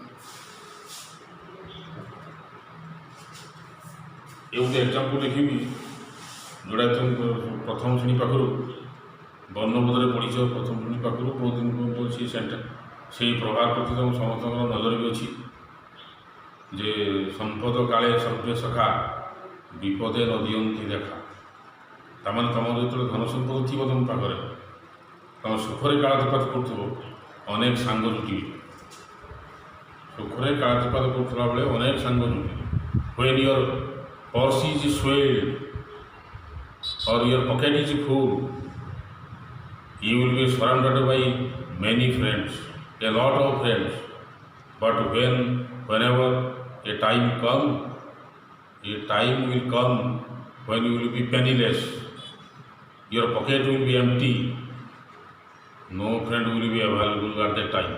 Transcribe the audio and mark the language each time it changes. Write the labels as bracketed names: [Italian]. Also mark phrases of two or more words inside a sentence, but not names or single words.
[Odia] ଏ ଗୋଟେ ଏକ୍ଜାମ୍ପଲ୍ ଲେଖିବି ଯେଉଁଟା ତୁମ ପ୍ରଥମ ଶ୍ରେଣୀ ପାଖରୁ ବର୍ଣ୍ଣବୋଧରେ ପଢ଼ିଛ, ପ୍ରଥମ ଶ୍ରେଣୀ ପାଖରୁ ବହୁତ ଦିନ ସେ ସେଇ ପ୍ରଭାବ ପ୍ରତି ତୁମ ସମସ୍ତଙ୍କର ନଜର ବି ଅଛି ଯେ ସମ୍ପଦ କାଳେ ସଭ୍ୟ ସଖା ବିପଦେ ନ ଦିଅନ୍ତି ଦେଖା। ତାମାନେ ତୁମର ଯେତେବେଳେ ଧନ ସମ୍ପଦ ଥିବ ତୁମ ପାଖରେ, ତୁମ ସୁଖରେ କାଳାତିପାତ କରୁଥିବ, ଅନେକ ସାଙ୍ଗ ଜୁଟିବେ। ସୁଖରେ କାଳାତିପାତ କରୁଥିଲା ବେଳେ ଅନେକ ସାଙ୍ଗ ଜୁଟିବେ। [English] when your purse is swelled or your pocket is full, you will be surrounded by many friends, a lot of friends. But whenever a time will come when you will be penniless, your pocket will be empty, no friend will be available at that time.